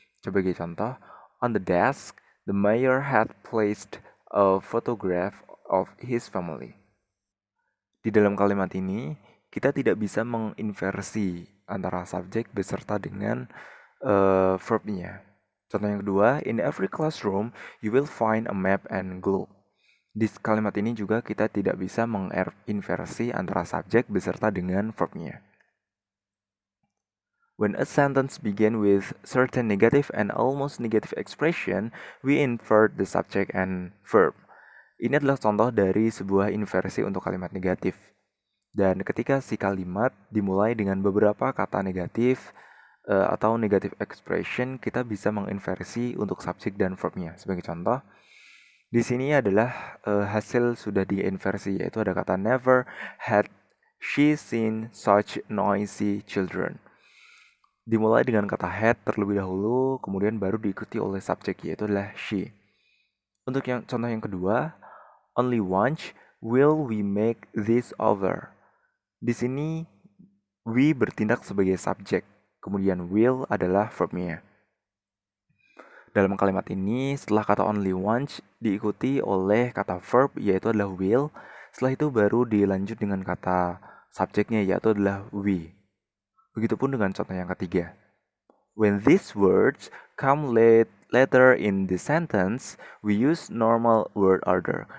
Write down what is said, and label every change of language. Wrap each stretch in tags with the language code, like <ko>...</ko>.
<id>Sebagai contoh,</id> <en>on the desk, the mayor had placed a photograph of his family.</en> <id>Di dalam kalimat ini, kita tidak bisa menginversi antara subjek beserta dengan verbnya. Contoh yang kedua,</id> <en>in every classroom, you will find a map and globe.</en> <id>Di kalimat ini juga kita tidak bisa menginversi antara subjek beserta dengan verbnya.</id> <en>When a sentence begins with certain negative and almost negative expression, we invert the subject and verb.</en> <id>Ini adalah contoh dari sebuah inversi untuk kalimat negatif. Dan ketika si kalimat dimulai dengan beberapa kata negatif atau negative expression, kita bisa menginversi untuk subjek dan verbnya. Sebagai contoh, di sini adalah hasil sudah diinversi, yaitu ada kata</id> <en>never had she seen such noisy children.</en> <id>Dimulai dengan kata had terlebih dahulu, kemudian baru diikuti oleh subjek, yaitu adalah she. Untuk contoh yang kedua,</id> <en>only once will we make this over.</en> <id>Di sini we bertindak sebagai subjek, kemudian will adalah verbnya. Dalam kalimat ini, setelah kata only once diikuti oleh kata verb yaitu adalah will. Setelah itu baru dilanjut dengan kata subjeknya, yaitu adalah we. Begitupun dengan contoh yang ketiga.</id> <en>When these words come later in the sentence, we use normal word order.</en>